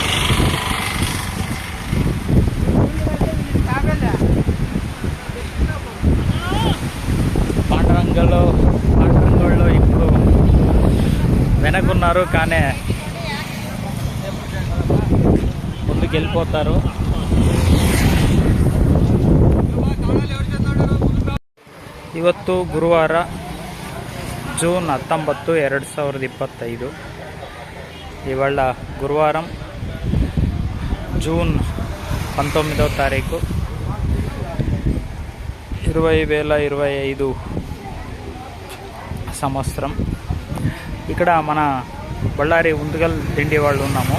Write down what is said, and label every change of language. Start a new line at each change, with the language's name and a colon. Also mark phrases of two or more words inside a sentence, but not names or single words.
Telugu: పాండురంగంలో ఇప్పుడు వెనకున్నారు, కానీ ముందుకు వెళ్ళిపోతారు.
Kannada: ಇವತ್ತು ಗುರುವಾರ ಜೂನ್ 19, 2025.
Telugu: ఇవాళ గురువారం జూన్ 19వ తారీఖు 2025 సంవత్సరం. ఇక్కడ మన బళ్ళారి ఉంతుగల్ దిండి వాళ్ళు ఉన్నాము.